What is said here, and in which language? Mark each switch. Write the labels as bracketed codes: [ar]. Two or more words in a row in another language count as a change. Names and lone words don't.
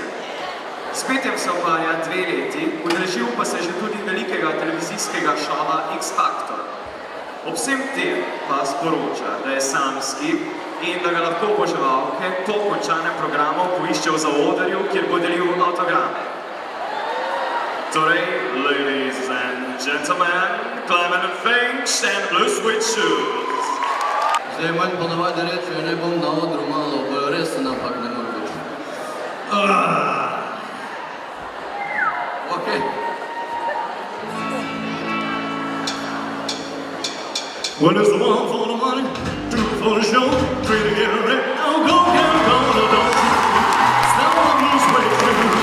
[sl] S petjem se ukvarja 2 leti, udeležil pa se že tudi velikega televizijskega šova X Factor. Ob vsem tem pa sporoča, da je samski in da ga lahko oboževalke po končanem programu poiščejo v zaodrju, kjer bo delil avtograme. Torej, [en] ladies and gentlemen, Klemen Finch and Blue Sweet Shoes. [sl] Zdaj manj ponavadi reči, ne bom na odru malo, bo res napak ne more biti. [en] Okay. Well, there's the 1 for the money, 2 for the show, 3 to get ready. Oh, go, get it, go, don't you stop on those suede shoes.